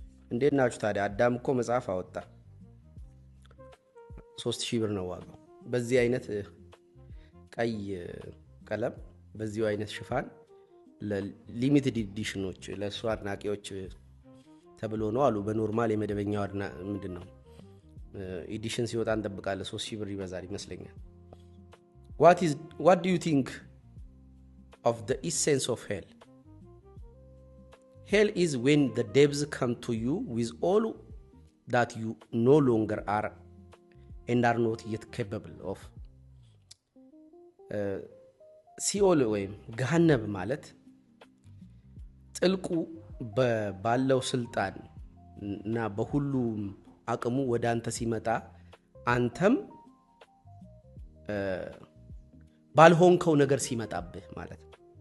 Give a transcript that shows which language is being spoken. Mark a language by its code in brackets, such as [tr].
[am] እንዴት ናችሁ ታዲያ? አዳም እኮ መጽሐፍ አወጣ። 3000 ብር ነው ዋጋው። በዚህ አይነት ቀይ ቀለም በዚህ አይነት ሽፋን ለሊሚትድ ኤዲሽኖች ለሱ አድናቂዎች ተብሎ ነው አሉ። በኖርማል የመደበኛው ምንድነው ኤዲሽን ሲወጣ እንጠብቃለን 3000 ብር ይበዛል ይመስለኛል። [en] what do you think of the essence of hell? Hell is when the devils come to you with all that you no longer are and are not yet capable of. [am] ሲኦል ወይም ገሃነብ ማለት ጥልቁ ባለው ስልጣን እና በሁሉም አቅሙ ወደ አንተ ሲመጣ አንተም ባልሆንከው ነገር ሲመጣብህ ማለት ነው።